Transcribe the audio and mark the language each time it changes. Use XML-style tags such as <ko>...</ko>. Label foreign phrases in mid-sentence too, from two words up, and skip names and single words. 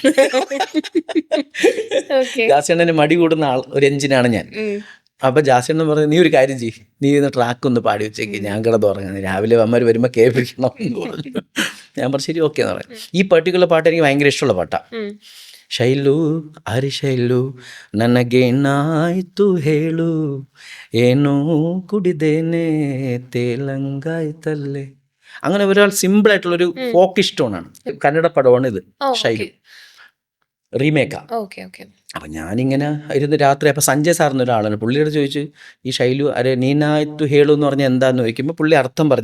<ml>ജാസി ഉണ്ടെങ്കിൽ മടി കൂടുന്ന ഒരു എഞ്ചിനാണ് ഞാൻ. അപ്പോൾ ജാസി എന്ന് പറഞ്ഞു നീ ഒരു കാര്യം ചെയ്യ്, നീ ഇന്ന് ട്രാക്ക് ഒന്ന് പാടി വെച്ചേക്ക്, ഞാൻ കിടന്ന് ഉറങ്ങാം, രാവിലെ അമ്മമാർ വരുമ്പോൾ കേൾപ്പിക്കണം എന്ന് പറഞ്ഞു. ഞാൻ പറഞ്ഞു ശരി ഓക്കെ എന്ന് പറയാം. ഈ പർട്ടിക്കുലർ പാട്ട് എനിക്ക് ഭയങ്കര ഇഷ്ടമുള്ള പാട്ടാണ്.</ml> <kn>ಶೈಲು ಅರಿ ಶೈಲು ನನಗೇನಾಯ್ತು ಹೇಳು, ಏನೋ ಕುಡಿದೇನೆ തേലങ്കായ്തല്ലേ.</kn> <ml>അങ്ങനെ ഒരാൾ സിമ്പിളായിട്ടുള്ളൊരു ഫോക്ക് ഇഷ്ടമാണ്. കന്നഡ പടമാണ് ഇത്. ശൈലു റീമേക്കാ. അപ്പം ഞാനിങ്ങനെ ഇരുന്ന് രാത്രി, അപ്പം സഞ്ജയ് സാറിന് ഒരാളാണ്, പുള്ളിയോട് ചോദിച്ചു ഈ</ml> <kn>ಶೈಲು ಅರೆ ನೀನಾಯ್ತು ಹೇಳು</kn> <ml>എന്ന് പറഞ്ഞാൽ എന്താന്ന് ചോദിക്കുമ്പോൾ പുള്ളി അർത്ഥം പറഞ്ഞു.</ml>